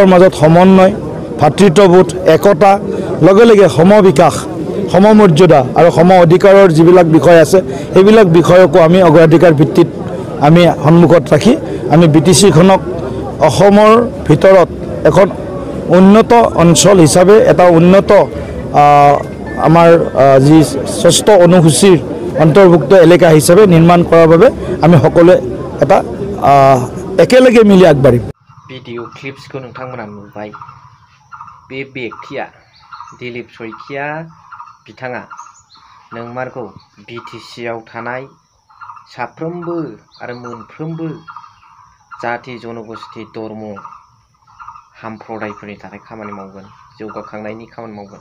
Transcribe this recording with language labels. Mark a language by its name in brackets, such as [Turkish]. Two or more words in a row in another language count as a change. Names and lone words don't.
[Assamese] মাজত সমন্বয়, ভাতৃত্ববোধ, একতা, লগে লগে সমবিকাশ, সমমৰ্যাদা আৰু সম অধিকাৰৰ যিবিলাক বিষয় আছে সেইবিলাক বিষয়কো আমি অগ্ৰাধিকাৰ ভিত্তিত আমি সন্মুখত ৰাখি আমি BTCখনক অসমৰ ভিতৰত এখন উন্নত অঞ্চল হিচাপে এটা উন্নত আমাৰ যি 6ষ্ঠ অনুসূচীৰ অন্তৰ্ভুক্ত এলেকা হিচাপে নিৰ্মাণ কৰাৰ বাবে আমি সকলোৱে এটা একেলগে মিলি আগবাঢ়িম। [English] video clipsखौ [Bodo] नोंथांमोना नुबाय। बे व्यक्तिया दिलीप शइकिया बिथाङा नोंमारगौ BTC आव थानाय साफ्रोमबो आरो मोनफ्रोमबो जाति जनगोष्ठी धर्म हामप्रदायफोरनि थाखाय खामानि मावगोन, जौगाखांनायनि खामानि मावगोन।